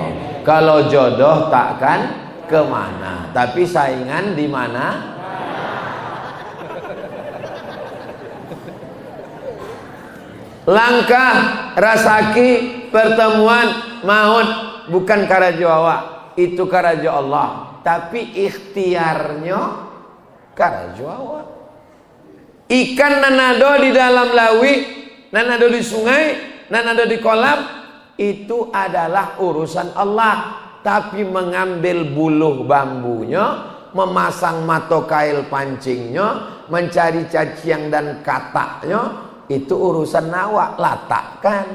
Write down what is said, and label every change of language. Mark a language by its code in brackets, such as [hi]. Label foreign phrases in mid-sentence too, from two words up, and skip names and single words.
[id] Kalau jodoh takkan kemana, tapi saingan di mana? [min] Langkah rasaki pertemuan maut bukan karajo awak, itu karajo Allah, tapi ikhtiarnya karajo awak. Ikan nanado di dalam lawi, nanado di sungai, nanado di kolam, [id] itu adalah urusan Allah. Tapi mengambil buluh bambunya, memasang matokail pancingnya, mencari caciang dan kataknya, itu urusan awak, latakkan.